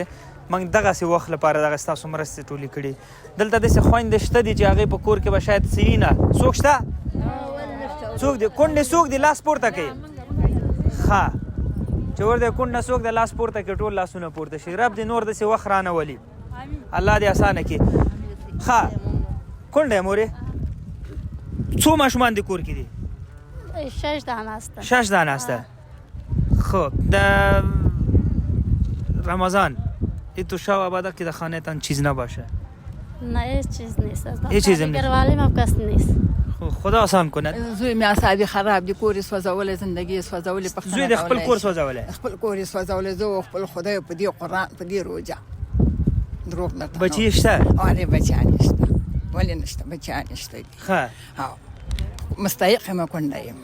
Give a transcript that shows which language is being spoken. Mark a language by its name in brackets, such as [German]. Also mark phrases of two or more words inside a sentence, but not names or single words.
[Pashto] موږ دغسې وخت لپاره دغه ستاسو مرستې ټولې کړي دلته داسې خویندې شته دي چې هغې په کور کې به شاید څه وي نه څوک شته څوک دي کونډې څوک دي لاس پورته کوي ښه چې ورته کونډه څوک د لاس پورته کوي ټول لاسونه پورته شي رب دې نور داسې وخت رانه ولي الله دې اسانه کړي ښه کونډه مورې څو ماشومان دې کور کې دي [Persian] 6 دانه است 6 دانه است خب در رمضان این تو شب آباده که در خانه تان چیز نباشه نه هیچ چیز نیست هیچ چیز نیست گروالیم هم کس نیست خدا آسان کنه [Pashto] زوی مې اعصاب خراب دي کور یې سوځولی زندګي یې سوځولې پښتنه زوی د خپل کور سوځولی خپل کور یې سوځولی زه خپل خدای په دې قرآن په دې روژه دروغ نه بچی شته آره بچیان یې شته ولې نشته بچیان یې شته دي ښه مستحق یم کونډه یم